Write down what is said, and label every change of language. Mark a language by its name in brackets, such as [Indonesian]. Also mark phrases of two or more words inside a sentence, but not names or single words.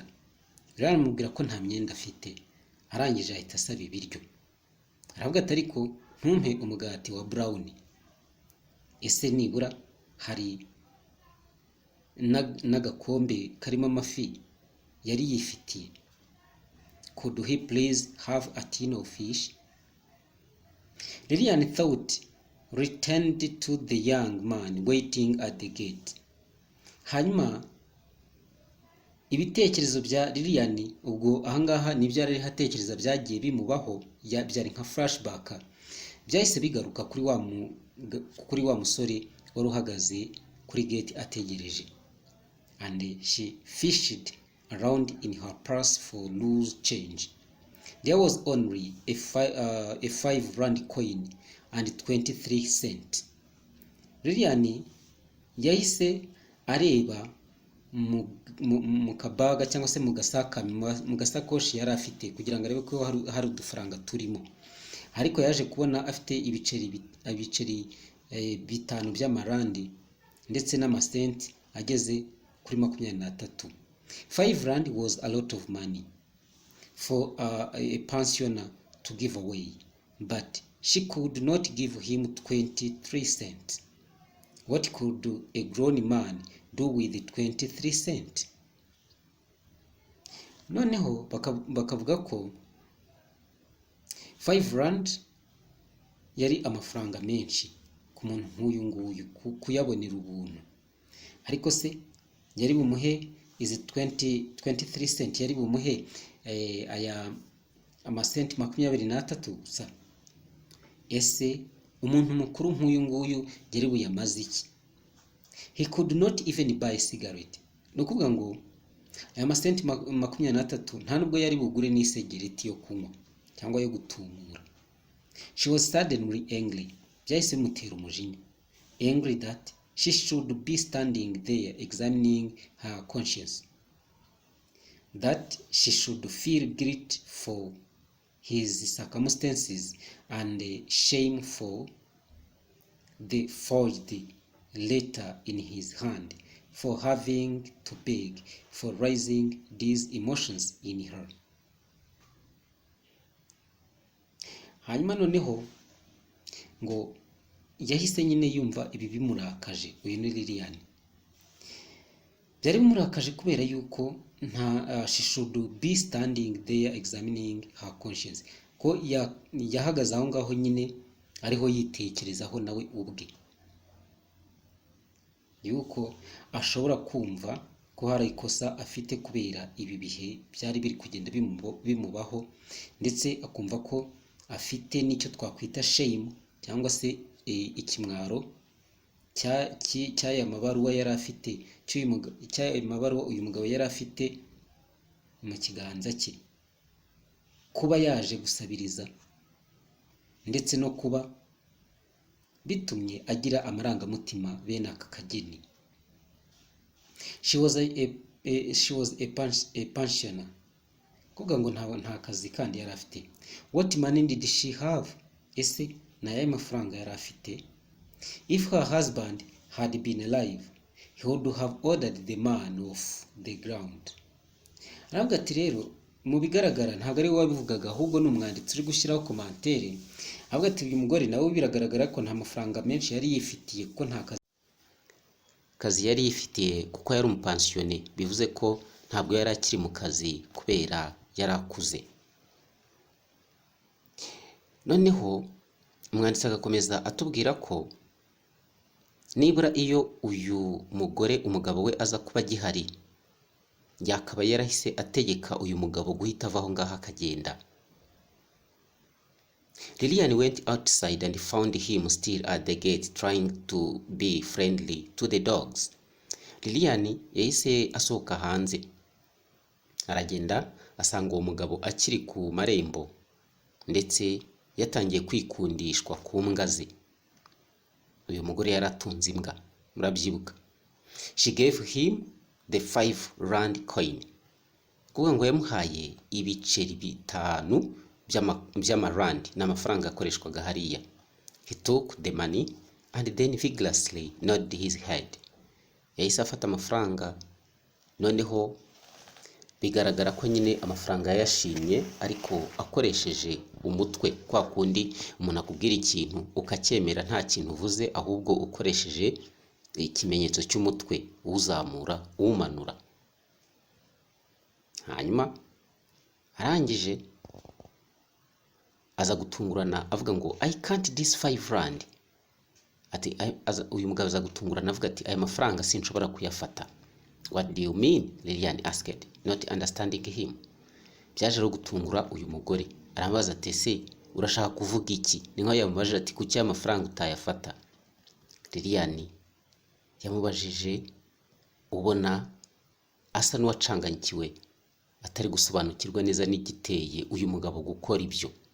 [Kinyarwanda] Lilian amubwira ko nta myenda afite, arangije ahita asaba ibiryo. Aravuga ati ariko ntumpe umugati wa brown, ese nibura hari n'agakombe karimo amafi yari yifitiye. [English] Could he please have a tin of fish? Lilian thought returned to the young man waiting at the gate. [Kinyarwanda] Hanyuma ibitekerezo bya Lilian ubwo ahangaha nibyo yari hatekereza byagiye bimubaho byari nka flashback, byahise bigaruka kuri wa musore wari uhagaze kuri gate ategereje. [English] And she fished around in her purse for loose change. There was only a 5 rand coin and 23 cents. [Kinyarwanda] Lilian yahise areba mu kabaga cyangwa se mu gasakoshi yari afite kugira ngo arebe ko hari udufaranga turimo, ariko yaje kubona afite ibiceri 5 by'amarandi ndetse n'amasenti ageze kuri 23. [English] 5 rand was a lot of money for a pensioner to give away, but she could not give him 23 cents. What could a grown man do with 23 cents? [Kinyarwanda] Noneho bakavuga ko 5 rand yari amafaranga menshi ku muntu nk'uyu nguyu kuyabonera ubuntu, ariko se yari bumuhe izi 23 cents, yari bumuhe aya amasenti 23 gusa? Ese umuntu mukuru nk'uyu nguyu yari buyamaze iki? [English] He could not even buy a cigarette. [Kinyarwanda] Nukuvuga ngo aya masenti 23 nta nubwo yari bugure n'isegereti yo kunywa cyangwa yo gutumura. [English] She was suddenly angry. [Kinyarwanda] Byahise mutera umujinya. Angry that she should be standing there examining her conscience, that she should feel guilt for his circumstances and shame for the forged letter in his hand, for having to beg, for raising these emotions in her. Hanyuma noneho ngo yahise nyine yumva ibi bimurakaje. Uyu ni Lilian. Byari bimurakaje kubera yuko [English] she should be standing there examining her conscience, [Kinyarwanda] ko yahagaze aho ngaho nyine ariho yitekerezaho nawe ubwe yuko ashobora kumva ko hari ikosa afite kubera ibi bihe byari biri kugenda bimubaho, ndetse akumva ko afite n'icyo twakwita shame cyangwa se ikimwaro cy'aya mabaruwa yari afite, cy'aya mabaruwa uyu mugabo yari afite mu kiganza cye, kuba yaje gusabiriza ndetse no kuba bitumye agira amarangamutima bene aka kageni. [English] She was a pensioner. [Kinyarwanda] Kuvuga ngo nta kazi kandi yari afite. [English] What money did she have? [Kinyarwanda] Ese na yaye mafaranga yari afite? [English] If her husband had been alive, he would have ordered the man off the ground. [Kinyarwanda] Aravuga ati rero mu bigaragara ntabwo ari we wabivugaga, ahubwo ni umwanditsi uri gushyiraho komantere. Avuga ati uyu mugore nawe biragaragara ko nta mafaranga menshi yari yifitiye, ko nta kazi yari yifitiye, kuko yari umupansiyone. Bivuze ko ntabwo yari akiri mu kazi kubera yari akuze. Noneho umwanditsi agakomeza atubwira ko nibura iyo uyu mugore umugabo we aza kuba gihari, yakaba yarahise ategeka uyu mugabo guhita avaho ngaho akagenda. [English] Lilian went outside and found him still at the gate trying to be friendly to the dogs. [Kinyarwanda] Lilian yahise asohoka hanze, aragenda asanga uwo mugabo akiri ku marembo ndetse yatangiye kwikundishwa ku mbwa ze. Uyu mugore yaratunze imbwa, murabyibuka. [English] She gave him the 5 rand coin. [Kinyarwanda] Kuvuga ngo yamuhaye ibiceri 5 by'amarandi n'amafaranga akoreshwaga hariya. [English] He took the money and then vigorously nodded his head. [Kinyarwanda] Yahise afata amafaranga, noneho bigaragara ko nyine amafaranga yashimye, ariko akoresheje umutwe, kwa kundi umuntu akubwira ikintu ukacyemera nta kintu uvuze, ahubwo ukoresheje ikimenyetso cy'umutwe, uzamura umanura. Hanyuma arangije aza gutungurana avuga ngo [English] I can't this 5 rand. [Kinyarwanda] ati uyu mugabo aza gutungurana avuga ati aya mafaranga sinshobora kuyafata. [English] What do you mean? Lilian asked, not understanding him. [Kinyarwanda] Byaje rero gutungura uyu mugore, aramubaza ati ese urashaka kuvuga iki? Ni nko yamubajije ati kuki amafaranga utayafata? Lilian yamubajije ubona asa n'uwacanganyikiwe, atari gusobanukirwa neza n'igiteye uyu mugabo gukora ibyo.